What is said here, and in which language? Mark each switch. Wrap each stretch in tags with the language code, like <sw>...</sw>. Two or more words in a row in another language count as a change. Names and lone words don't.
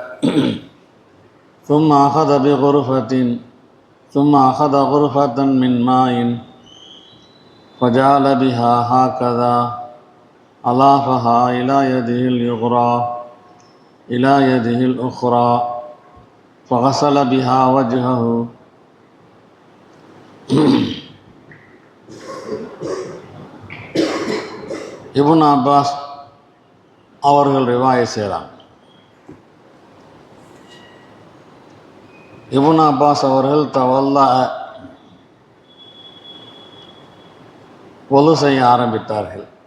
<ar>ثم أخذ غرفة من ماء فجعل بها هكذا، أضافها إلى يده اليسرى إلى يده الأخرى فغسل بها وجهه.</ar> <ta>இப்னு அப்பாஸ் அவர்கள் ரிவாயை செய்கிறாங்க. இப்னு அப்பாஸ் அவர்கள் தவல்லா ஒது செய்ய ஆரம்பித்தார்கள்.</ta>